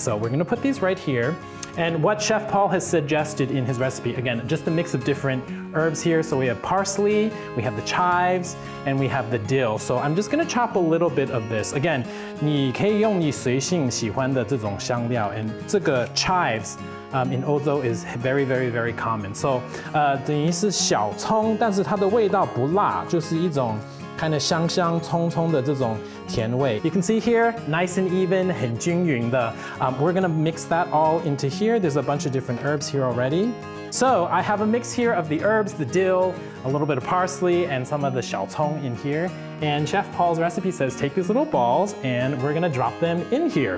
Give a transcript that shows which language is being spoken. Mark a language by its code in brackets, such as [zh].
[en] So we're gonna put these right here. And what Chef Paul has suggested in his recipe, again, just a mix of different herbs here. So we have parsley, we have the chives, and we have the dill. So I'm just gonna chop a little bit of this. Again, [zh] 你可以用你随性喜欢的这种香料, [en] and 这个 chives in 欧洲 is very, very, very common. [zh] So 等于是小葱，但是它的味道不辣，就是一种 [en] kind of [zh] 香香葱葱的这种甜味. [en] You can see here, nice and even, [zh] 很均匀的. [en] We're gonna mix that all into here. There's a bunch of different herbs here already. So I have a mix here of the herbs, the dill, a little bit of parsley, and some of the 小葱 in here. And Chef Paul's recipe says take these little balls and we're gonna drop them in here.